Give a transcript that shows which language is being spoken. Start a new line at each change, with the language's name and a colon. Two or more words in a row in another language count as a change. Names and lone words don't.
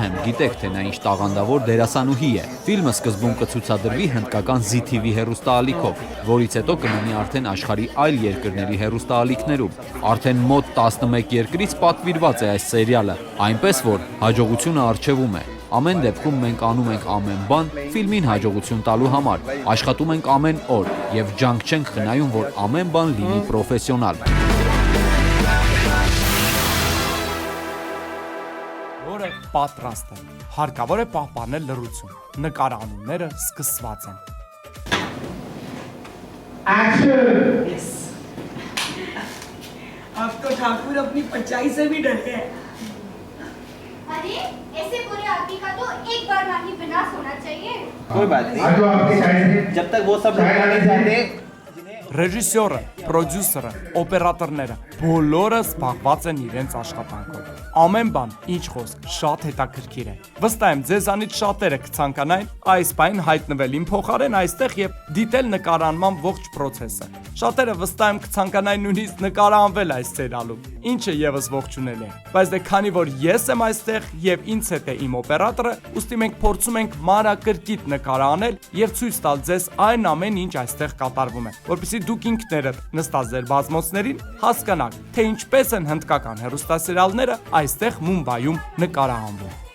Armenian: եմ գիտեք, թե նա ինչ տաղանդավոր դերասանուհի է։ Ֆիլմը սկզբում կցուցադրվի հնդկական ZTV հեռուստաալիքով, որից հետո կլինի արդեն աշխարհի այլ երկրների հեռուստաալիքներում։ Արդեն մոտ 11 երկրից պատվիրված է այս սերիալը, այնպես որ հաջողությունը առջևում է։ Ամեն դեպքում մենք անում ենք ամեն բան ֆիլմին հաջողություն տալու համար, աշխատում ենք ամեն օր եւ ջանք չենք խնայում, որ ամեն բան լինի պրոֆեսիոնալ։ Որը պատրաստ է։ Հարկավոր է պահպանել լռություն։ Նկարանունները սկսված են։
Hindi: आपको ठाकुर अपनी परछाई से भी डरते हैं। अरे ऐसे बुरे आदमी का तो एक बार ही विनाश होना चाहिए। कोई बात नहीं, जब तक वो सब नहीं जाते।
Armenian: Ռեժիսորը, պրոդյուսերը, օպերատորները բոլորը զբաղված են իրենց աշխատանքով։ Ամեն բան, ինչ խոսք, շատ հետաքրքիր է։ Վստահ եմ, ձեզանից շատերը կցանկանային այս բան հայտնվել իմ փոխարեն այստեղ եւ դիտել նկարանման ողջ process-ը։ Շատերը վստահ եմ կցանկանային նույնիսկ նկարանվել այս սերիալում, ինչը եւս ողջունելի է։ Բայց դե քանի որ ես եմ այստեղ եւ ինձ հետ է իմ օպերատորը, ուստի մենք փորձում ենք մանրակրկիտ նկարանել եւ ցույց տալ ձեզ այն ամեն ինչ այստեղ կատարվում է, որպեսզի դուք ինքներդ նստած ձեր բազմոցներին հասկանաք, թե ինչպես են հնդկական հեռուստասերիալները այստեղ Մումբայում նկարահանվում։